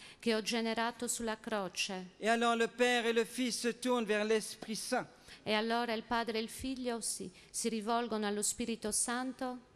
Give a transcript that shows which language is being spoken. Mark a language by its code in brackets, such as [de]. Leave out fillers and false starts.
[it] che ho generato sulla croce. [fr] Et alors le Père et le Fils se tournent vers l'Esprit Saint. [it] E allora il padre e il figlio si rivolgono allo Spirito Santo.